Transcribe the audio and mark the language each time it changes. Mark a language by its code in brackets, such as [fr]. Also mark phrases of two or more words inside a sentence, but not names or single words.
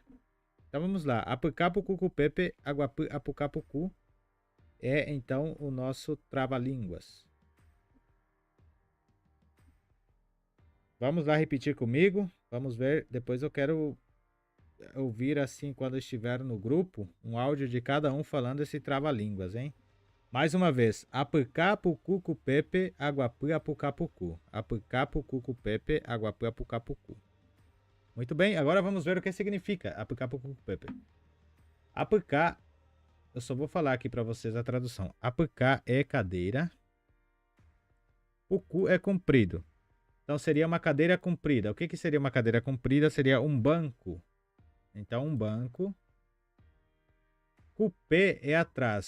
[pt] Então vamos lá. [tpw] Apucapucu Pepe, Apucapucu [pt] é então o nosso trava-línguas. Vamos lá repetir comigo. Vamos ver. Depois eu quero ouvir assim quando estiver no grupo um áudio de cada um falando esse trava-línguas, hein? Mais uma vez, [tpw] apucapucu pepe, aguapu apucapucu. Apucapucu pepe, aguapu apucapucu. [pt] Muito bem, agora vamos ver o que significa [tpw] apucapucu pepe. [pt] Apucá, eu só vou falar aqui para vocês a tradução. Apucá é cadeira, pucu é comprido. Então seria uma cadeira comprida. O que seria uma cadeira comprida? Seria um banco. Então um banco. Cupê é atrás.